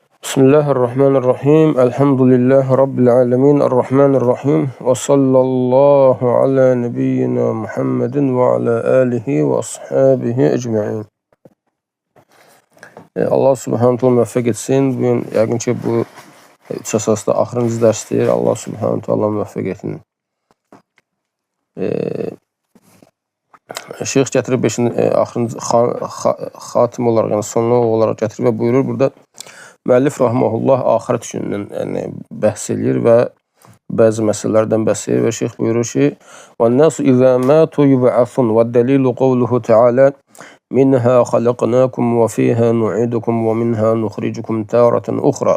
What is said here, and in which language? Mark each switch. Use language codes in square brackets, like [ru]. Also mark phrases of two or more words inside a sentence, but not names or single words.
[ar] بسم الله الرحمن الرحيم. الحمد لله رب العالمين. الرحمن الرحيم. وصلى الله على نبينا محمد وعلى آله وأصحابه أجمعين. الله سبحانه تعالى [az] müvəffəq etsin. Bugün yəqin ki bu üç əsasda axırıncı dərsdir. [ar] الله سبحانه تعالى [az] müvəffəq etsin. Şeyx gətirib axırıncı xatim olaraq, yəni sonluq olaraq gətirib və buyurur burada müəllif rahmehullah axirət günündən bəhs eləyir və bəzi məsələlərdən bəhs eləyir və şeyx buyurur ki: [ar] "والناس إذا ماتوا يبعثون والدليل قوله تعالى منها خلقناكم وفيها نعيدكم ومنها نخرجكم تارة أخرى."